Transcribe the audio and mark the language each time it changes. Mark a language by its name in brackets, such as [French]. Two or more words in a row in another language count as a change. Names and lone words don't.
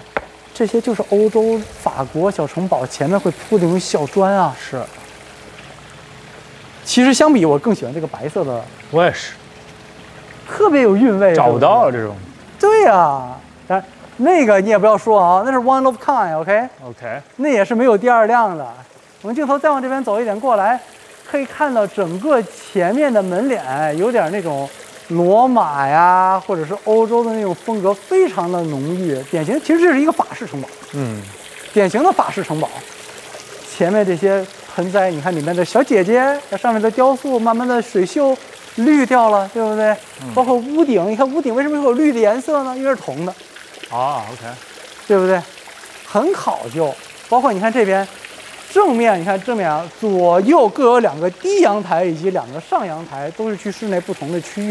[Chinese] 這些就是歐洲、法國小城堡前面會鋪的那種小磚啊。是。其實相比，我更喜歡這個白色的。我也是。特別有韻味。找不到這種。對呀，但那個你也不要說啊，那是 [English] one of kind，OK？OK。 [Chinese] 那也是沒有第二輛的。我們鏡頭再往這邊走一點過來，可以看到整個前面的門臉有點那種。羅馬呀，或者是歐洲的那種風格，非常的濃郁，典型。其實這是一個法式城堡，典型的法式城堡。前面這些盆栽，你看裡面的小姐姐，上面的雕塑，慢慢的水鏽綠掉了，對不對？包括屋頂，你看屋頂為什麼會有綠的顏色呢？因為是銅的。啊 ，OK，對不對？很考究。包括你看這邊。正面你看正面啊，左右各有2個低陽台以及2個上陽台，都是去室內不同的區域。